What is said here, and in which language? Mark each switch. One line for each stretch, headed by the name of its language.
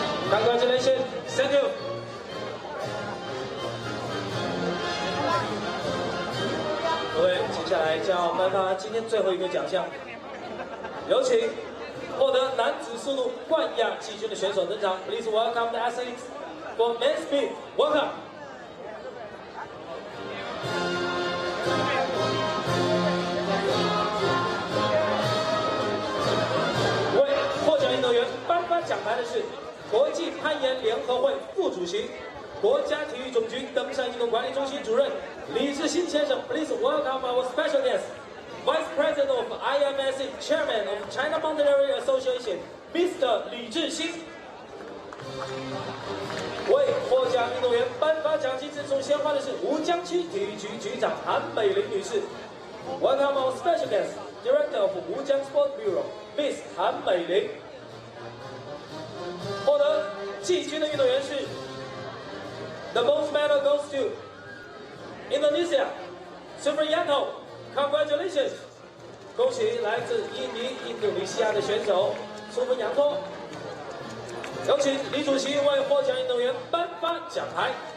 English: Congratulations, thank you。
Chinese: 各位，接下来将要颁发今天最后一个奖项，有请获得男子速度冠亚季军的选手登场。
English: Please welcome the athletes for men's speed. Welcome.
Chinese: 为获奖运动员颁发奖牌的是国际攀岩联合会副主席、国家体育总局登山运动管理中心主任李志新先生。
English: Please welcome our special guest, Vice President of IFSC Chairman of China Mountaineering Association, Mr.
Chinese: 李志新。为获奖运动员颁发奖金赠送鲜花的是吴江区体育局局长韩美玲女士。
English: Welcome our special guest, Director of Wujiang Sport Bureau, Miss 韩美玲。
Chinese: 获得季军的运动员是
English: The most medal goes to Indonesia, Supriyanto. Congratulations！
Chinese: 恭喜来自印度尼西亚的选手苏芬扬托。有请李主席为获奖运动员颁发奖牌。